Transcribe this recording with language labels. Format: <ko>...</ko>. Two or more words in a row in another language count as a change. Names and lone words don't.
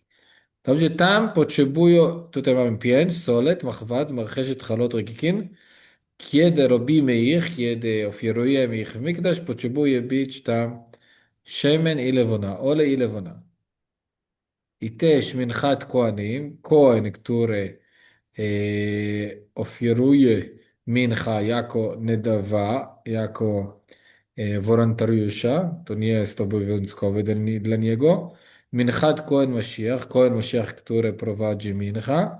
<pl>Dobrze, tam potrzebują, tutaj mamy 5, solet, machwat, marcheszet, chalot, rekikin. Kiedy robimy ich, kiedy ofiarujemy ich w Mikdash, potrzebuje być tam szemen i lewona, olej i lewona. I też</pl> <he>מנחת כהנים,</he> <pl>kohen, który ofiaruje mincha jako nedawa, jako wolontariusza, to nie jest obowiązkowe dla niego.</pl> <he>מנחת כהן משיח,</he> <pl>który prowadzi mincha.</pl>